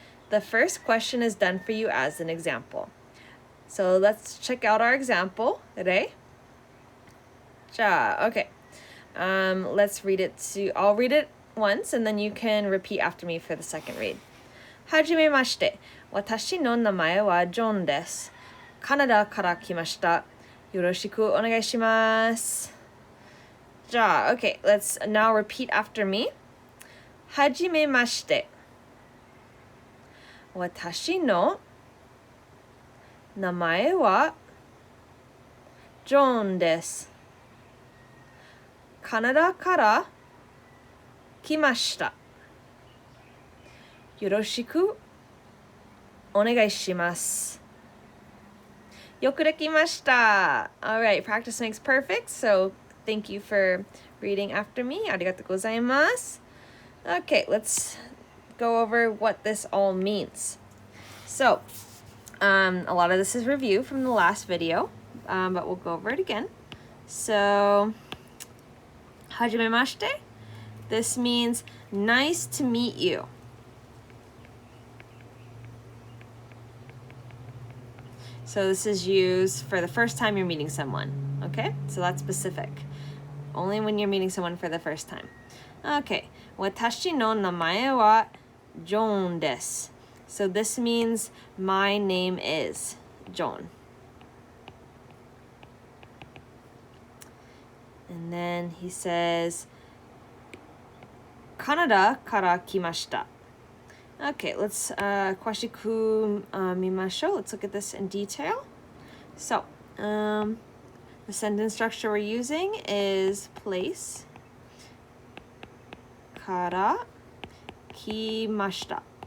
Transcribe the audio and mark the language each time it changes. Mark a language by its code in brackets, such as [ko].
[en] The first question is done for you as an example. So let's check out our example today. Ja, okay. Let's read it I'll read it once and then you can repeat after me for the second read. [ja] はじめまして。私の名前はジョンです。カナダから来ました。よろしくお願いします。 [en] Ja, okay, let's now repeat after me. [ja] はじめまして。私の名前はジョンです。カナダから来ました。よろしくお願いします。よくできました。 [en] Alright, practice makes perfect, so thank you for reading after me. [ja] ありがとうございます。 [en] Okay, let's go over what this all means. So, a lot of this is review from the last video, but we'll go over it again. [ja] So, はじめまして. [en] This means nice to meet you. So this is used for the first time you're meeting someone, okay? So that's specific. Only when you're meeting someone for the first time. Okay. [ja] 私の名前はジョンです. [en] So this means my name is John. And then he says [ja] カナダから来ました. [en] Okay, let's [ja] 詳しく見ましょう. [en] Let's look at this in detail. So, the sentence structure we're using is place [ja] から来ました.